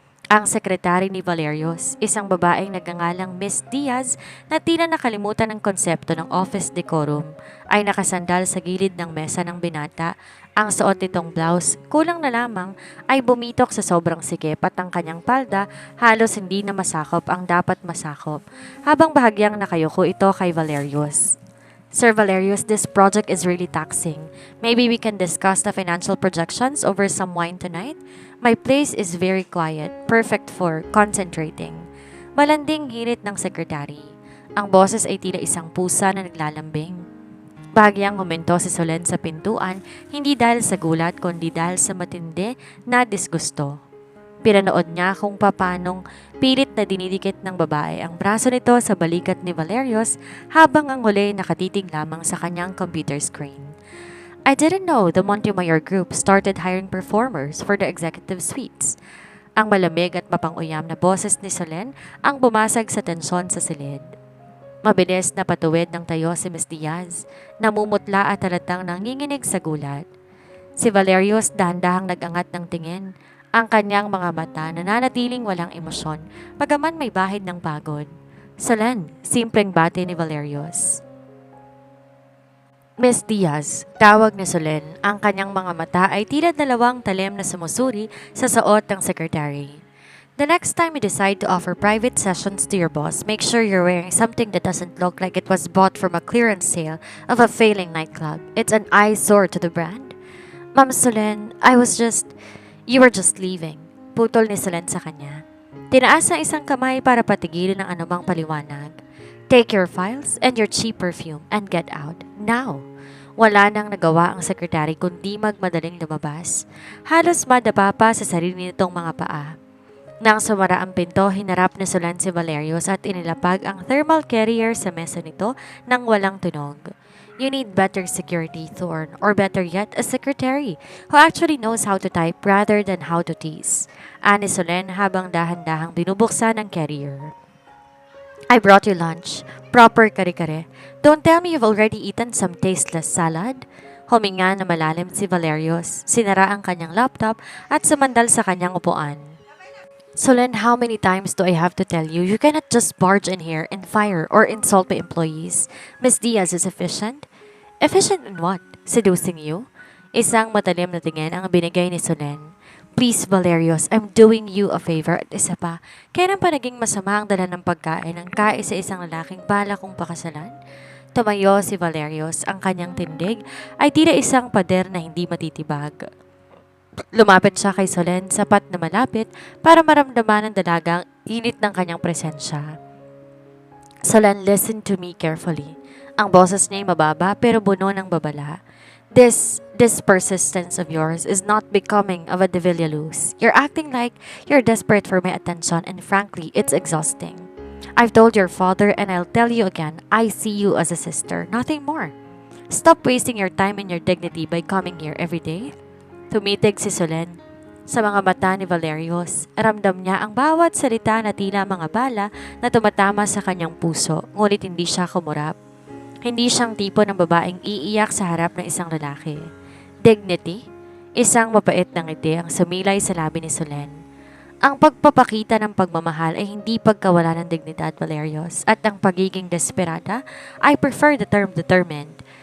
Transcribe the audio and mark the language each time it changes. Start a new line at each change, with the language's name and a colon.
Filipino: Ang sekretary ni Valerius, isang babaeng nagngangalang Miss Diaz na tila nakalimutan ang konsepto ng office decorum, ay nakasandal sa gilid ng mesa ng binata. Ang suot nitong blouse, kulang na lamang, ay bumitok sa sobrang sikip at ang kanyang palda halos hindi na masakop ang dapat masakop, habang bahagyang nakayuko ito kay Valerius.
English: Sir Valerius, this project is really taxing. Maybe we can discuss the financial projections over some wine tonight? My place is very quiet, perfect for concentrating.
Filipino: Malanding hirit ng sekretary. Ang boses ay tila isang pusa na naglalambing. Bahagyang huminto si Solen sa pintuan, hindi dahil sa gulat kundi dahil sa matindi na disgusto. Pinanood niya kung papanong pilit na dinidikit ng babae ang braso nito sa balikat ni Valerius habang ang huli nakatitig lamang sa kanyang computer screen.
English: I didn't know the Montemayor Group started hiring performers for the executive suites.
Filipino: Ang malamig at mapanguyam na boses ni Solen ang bumasag sa tensyon sa silid. Mabilis na patuwid ng tayo si Miss Diaz, namumutla at halatang nanginginig sa gulat. Si Valerius dahan-dahang nag-angat ng tingin, ang kanyang mga mata nananatiling walang emosyon, bagaman may bahid ng pagod. Solen, simpleng bati ni Valerius. Miss Diaz, tawag ni Solen, ang kanyang mga mata ay tila dalawang talim na sumusuri sa suot ng secretary.
English: The next time you decide to offer private sessions to your boss, make sure you're wearing something that doesn't look like it was bought from a clearance sale of a failing nightclub. It's an eyesore to the brand.
Filipino: Ma'am Solen,
English: You were just leaving.
Filipino: Putol ni Solen sa kanya. Tinaas ang isang kamay para patigilin ang anumang paliwanag.
English: Take your files and your cheap perfume and get out. Now!
Filipino: Wala nang nagawa ang sekretary kundi magmadaling lumabas. Halos madapa pa sa sarili nitong mga paa. Nang sumara ang pinto, hinarap ni Solen si Valerius at inilapag ang thermal carrier sa mesa nito nang walang tunog.
English: You need better security, Thorn, or better yet, a secretary who actually knows how to type rather than how to tease.
Filipino: Ani Solen habang dahan-dahang binubuksan ang carrier.
English: I brought you lunch. Proper
Filipino: kare-kare.
English: Don't tell me you've already eaten some tasteless salad.
Filipino: Huminga na malalim si Valerios, sinara ang kanyang laptop at sumandal sa kanyang upuan.
English: Solen, how many times do I have to tell you you cannot just barge in here and fire or insult my employees? Miss Diaz is efficient? Efficient in what? Seducing you?
Filipino: Isang matalim na tingin ang binigay ni Solen.
English: Please, Valerios, I'm doing you a favor.
Filipino: At isa pa, kailan pa naging masama ang dala ng pagkain ng kaisa-isang lalaking bala kong pakasalan? Tumayo si Valerios, ang kanyang tindig ay tila isang pader na hindi matitibag. Lumapit siya kay Solen, sapat na malapit para maramdaman ng dalagang init ng kanyang presensya.
English: Solen, listen to me carefully.
Filipino: Ang boses niya ay mababa pero buno ng babala.
English: This persistence of yours is not becoming of a De Villaluz. You're acting like you're desperate for my attention and frankly, it's exhausting. I've told your father and I'll tell you again, I see you as a sister, nothing more. Stop wasting your time and your dignity by coming here every day.
Filipino: Tumitig si Solen. Sa mga mata ni Valerios, ramdam niya ang bawat salita na tila mga bala na tumatama sa kanyang puso, ngunit hindi siya kumurap. Hindi siyang tipo ng babaeng iiyak sa harap ng isang lalaki. Dignity? Isang mapait na ngiti ang sumilay sa labi ni Solen. Ang pagpapakita ng pagmamahal ay hindi pagkawala ng dignidad, Valerios, at ang pagiging desperada,
English: I prefer the term determined.